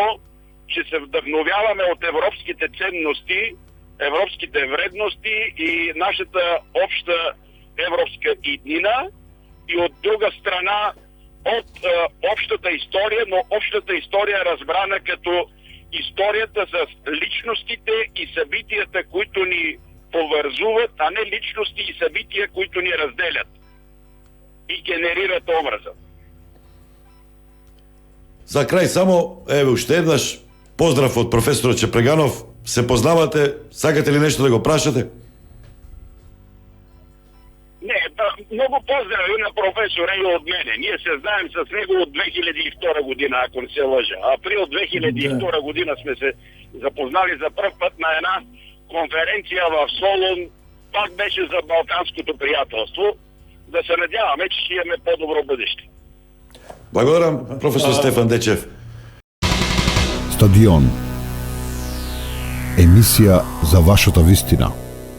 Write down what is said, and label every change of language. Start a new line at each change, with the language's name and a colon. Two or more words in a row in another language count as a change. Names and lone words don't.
Bulgarian: че се вдъхновяваме от европските ценности,
Macedonian: европските вредности
Bulgarian: и нашата обща европска иднина, и от друга страна от общата история, но общата история е разбрана като историята с личностите и събитията, които ни повързуват, а не личности и събития, които ни разделят и генерират образа.
Macedonian: За крај само, еве уште еднаш, поздрав од професорот Чепреганов. Се познавате? Сакате ли нешто да го прашате?
Bulgarian: Не, много поздрави на професора и от мене. Ние се знаем с него от 2002 година, ако не се лъжа. Април 2002 година сме се запознали за пръв път на една конференция в Солун. Пак беше за балканското приятелство. Да се надяваме, че ще имаме по-добро бъдеще.
Macedonian: Благодарам, професор Стефан Дечев. Стадион. Емисија за вашата вистина.